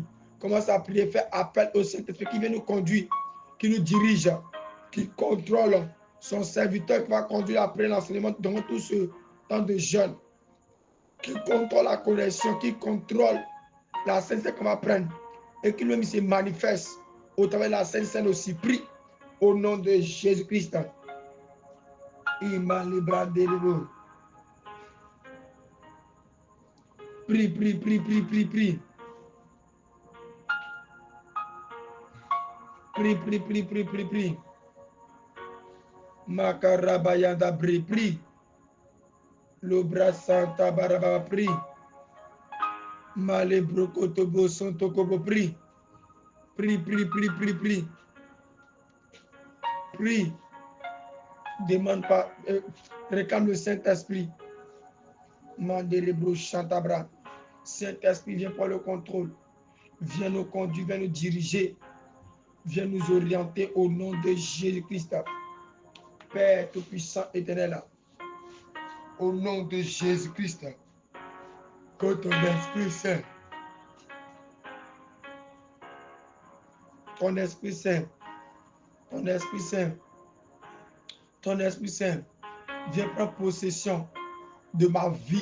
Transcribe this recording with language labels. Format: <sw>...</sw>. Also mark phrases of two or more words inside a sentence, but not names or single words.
<fr>Commence à prier, faire appel au Saint-Esprit qui vient nous conduire, qui nous dirige, qui contrôle son serviteur, qui va conduire après l'enseignement dans tout ce temps de jeûne, qui contrôle la connexion, qui contrôle la Sainte-Seine qu'on va prendre et qui lui-même se manifeste au travers de la Sainte-Seine aussi. Prie au nom de Jésus-Christ. Prie, prie, prie, prie, prie, prie. Prie, prie, prie, prie, prie, prie. Makarabayanda prie, prie. L'obra santa baraba prie. Male brokotobo santo kobo prie. Prie, prie, prie, prie, prie. Prie. Demande pas, réclame le Saint-Esprit. Mandelebro chantabra. Saint-Esprit, viens prendre le contrôle. Viens nous conduire, viens nous diriger. viens nous orienter au nom de Jésus-Christ. Père Tout-Puissant éternel, au nom de Jésus-Christ, que ton Esprit Saint, ton Esprit Saint, ton Esprit Saint, ton Esprit Saint, viens prendre possession de ma vie.</fr>